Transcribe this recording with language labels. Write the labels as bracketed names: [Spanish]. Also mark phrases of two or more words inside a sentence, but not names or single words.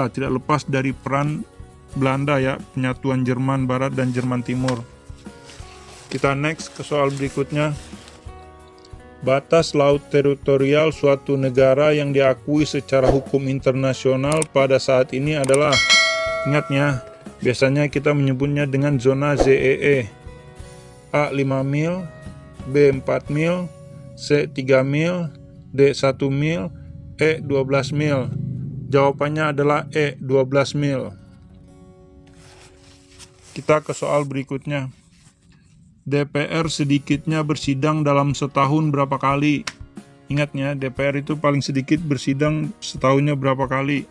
[Indonesian] Tidak lepas dari peran Belanda ya, penyatuan Jerman Barat dan Jerman Timur. Kita next ke soal berikutnya. Batas laut teritorial suatu negara yang diakui secara hukum internasional pada saat ini adalah, ingatnya, biasanya kita menyebutnya dengan zona ZEE. A. 5 mil, B. 4 mil, C. 3 mil, D. 1 mil, E. 12 mil. Jawabannya adalah E. 12 mil. Kita ke soal berikutnya. DPR sedikitnya bersidang dalam setahun berapa kali? Ingatnya, DPR itu paling sedikit bersidang setahunnya berapa kali?